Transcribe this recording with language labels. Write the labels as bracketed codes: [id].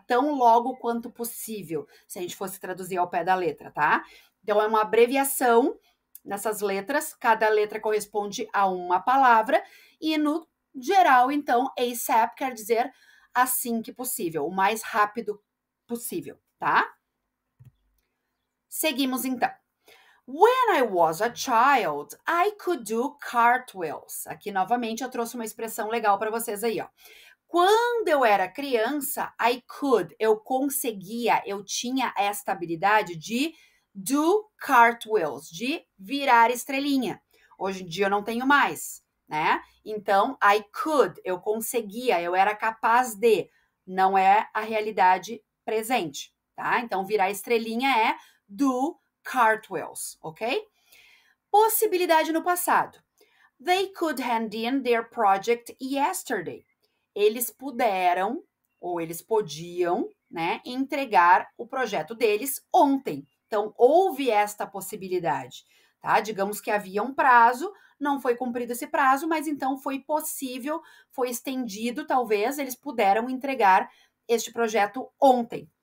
[pt] Tão logo quanto possível, se a gente fosse traduzir ao pé da letra, tá? Então, é uma abreviação nessas letras, cada letra corresponde a uma palavra, e no geral, então, ASAP quer dizer assim que possível, o mais rápido possível, tá? Seguimos então. [en] When I was a child, I could do cartwheels. [pt] Aqui novamente eu trouxe uma expressão legal para vocês aí, ó. Quando eu era criança, eu conseguia, eu tinha esta habilidade de [en] do cartwheels, [pt] de virar estrelinha. Hoje em dia eu não tenho mais, né? Então, eu conseguia, eu era capaz de, não é a realidade presente, tá? Então, virar estrelinha é [en] do cartwheels, [pt] ok? Possibilidade no passado. [en] They could hand in their project yesterday. [pt] Eles puderam, ou eles podiam, né, entregar o projeto deles ontem. Então, houve esta possibilidade, tá? Digamos que havia um prazo, não foi cumprido esse prazo, mas então foi possível, foi estendido, talvez, eles puderam entregar este projeto ontem.